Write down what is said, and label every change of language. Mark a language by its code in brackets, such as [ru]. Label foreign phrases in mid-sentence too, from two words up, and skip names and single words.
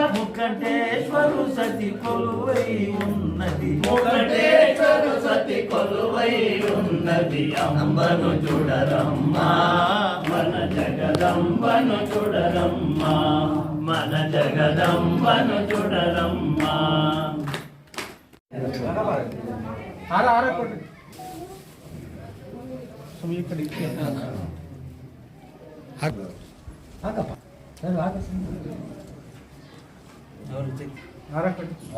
[te] ముకటేశ్వరు సతి కొలువై ఉన్నది ముకటేశ్వరు సతి కొలువై ఉన్నది అంబను చూడరమ్మా మన జగదంబను చూడరమ్మా మన జగదంబను చూడరమ్మా [kn] ಹಾರ ಹಾರ ಕೊಡ್ರಿ ಸುಮ್ಮನೆ ಈ ಕಡೆ ಇಕ್ಕಿ. ಹಾರ ಕೊಡಿ